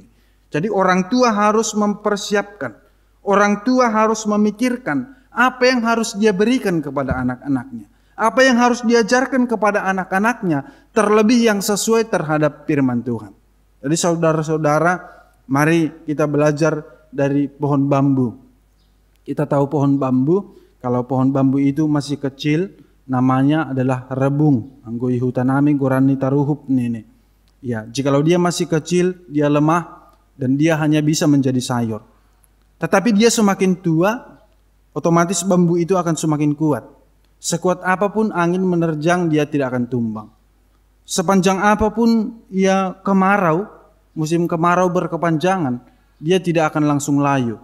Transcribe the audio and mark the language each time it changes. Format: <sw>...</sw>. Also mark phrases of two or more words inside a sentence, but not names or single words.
<id>Jadi orang tua harus mempersiapkan, orang tua harus memikirkan apa yang harus dia berikan kepada anak-anaknya, apa yang harus diajarkan kepada anak-anaknya, terlebih yang sesuai terhadap firman Tuhan. Jadi saudara-saudara, mari kita belajar dari pohon bambu. Kita tahu pohon bambu, kalau pohon bambu itu masih kecil, namanya adalah rebung.</id> <bts>Anggoi hutanami gorani taruhup nene.</bts> <id>Ya, jikalau dia masih kecil, dia lemah dan dia hanya bisa menjadi sayur. Tetapi dia semakin tua, otomatis bambu itu akan semakin kuat. Sekuat apapun angin menerjang, dia tidak akan tumbang. Sepanjang apapun ia kemarau, musim kemarau berkepanjangan, dia tidak akan langsung layu.</id>